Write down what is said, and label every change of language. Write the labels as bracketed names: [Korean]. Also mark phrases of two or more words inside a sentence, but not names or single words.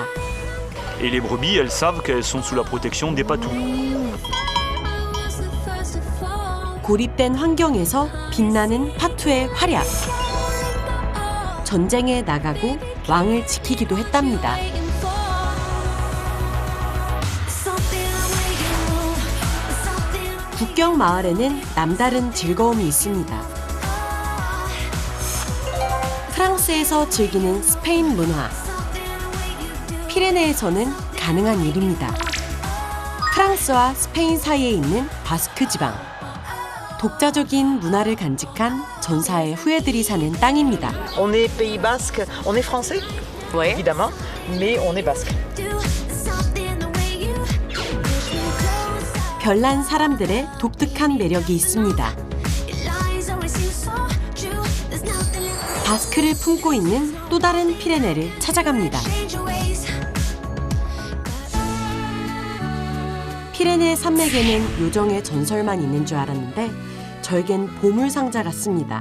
[French] Et les brebis, elles savent qu'elles sont sous la protection des patous. [Korean] 고립된 환경에서 빛나는 파투의 활약. 전쟁에 나가고 왕을 지키기도 했답니다. 국경 마을에는 남다른 즐거움이 있습니다. 프랑스에서 즐기는 스페인 문화. 피레네에서는 가능한 일입니다. 프랑스와 스페인 사이에 있는 바스크 지방. 독자적인 문화를 간직한 전사의 후예들이 사는 땅입니다. [French] On est Pays Basque, on est français, [Korean] 왜? [French] évidemment, mais on est basque. [Korean] 별난 사람들의 독특한 매력이 있습니다. 바스크를 품고 있는 또 다른 피레네를 찾아갑니다. 피레네 산맥에는 요정의 전설만 있는 줄 알았는데 저에겐 보물상자 같습니다.